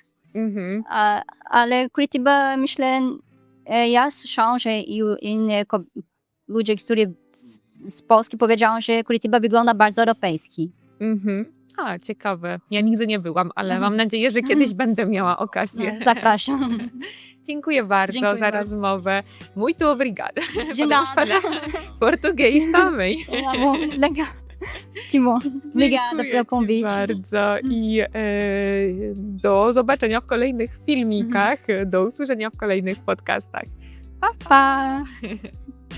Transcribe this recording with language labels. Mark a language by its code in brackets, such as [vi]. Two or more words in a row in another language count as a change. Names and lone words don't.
[pl] Ale Curitiba, myślę, ja słyszałam, że inni ludzie, którzy z Polski powiedział, że Curitiba wygląda bardzo europejski. Ciekawe. Ja nigdy nie byłam, ale mam nadzieję, że kiedyś będę miała okazję. Zapraszam. Dziękuję bardzo za rozmowę. [pt] Muito obrigada. De nada. Português também. Legal. Obrigada pelo convite. [pl] Bardzo i do zobaczenia w kolejnych filmikach, do usłyszenia w kolejnych podcastach. Pa!